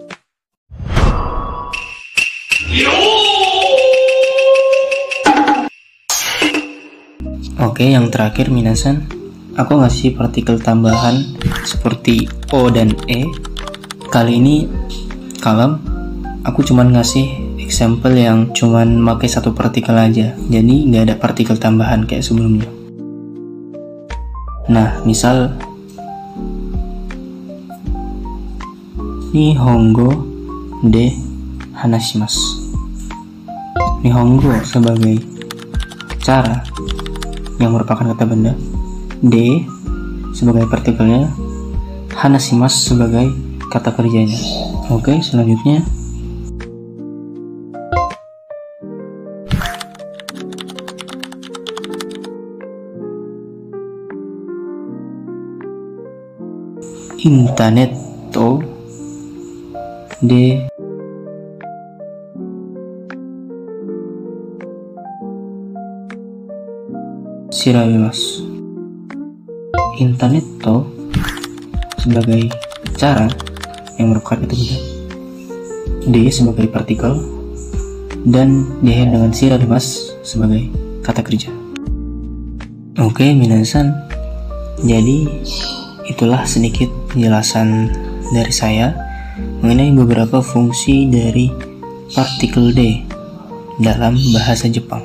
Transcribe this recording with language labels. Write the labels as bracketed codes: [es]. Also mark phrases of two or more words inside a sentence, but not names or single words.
[id] Oke, yang terakhir minasan, aku ngasih partikel tambahan seperti O dan E. Kali ini kalem, aku cuman ngasih example yang cuman pakai satu partikel aja, jadi nggak ada partikel tambahan kayak sebelumnya. Nah, misal [ja] 日本語で話します. [id] Nihongo sebagai cara yang merupakan kata benda, de sebagai partikelnya, hanashimasu sebagai kata kerjanya. Oke, selanjutnya [ja] インターネットとでしらびます. インターネットと [id] sebagai cara yang merupakan kata benda, D sebagai partikel, dan diakhiri dengan shirabimasu sebagai kata kerja. Oke, minasan, jadi itulah sedikit penjelasan dari saya mengenai beberapa fungsi dari partikel D dalam bahasa Jepang.